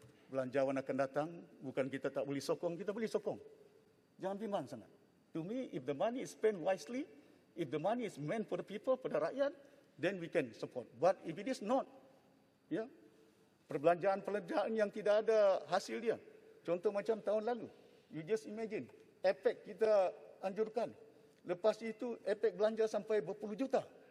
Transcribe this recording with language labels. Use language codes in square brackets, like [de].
[ms] Belanjawan akan datang, bukan kita tak boleh sokong, kita boleh sokong. Jangan bimbang sangat. [en] To me, if the money is spent wisely, if the money is meant for the people, [ms] pada rakyat, [en] then we can support. But if it is not, [ms] ya, perbelanjaan yang tidak ada hasil dia. Contoh macam tahun lalu, [en] you just imagine, [ms] APEC kita anjurkan. Lepas itu, APEC belanja sampai berpuluh juta.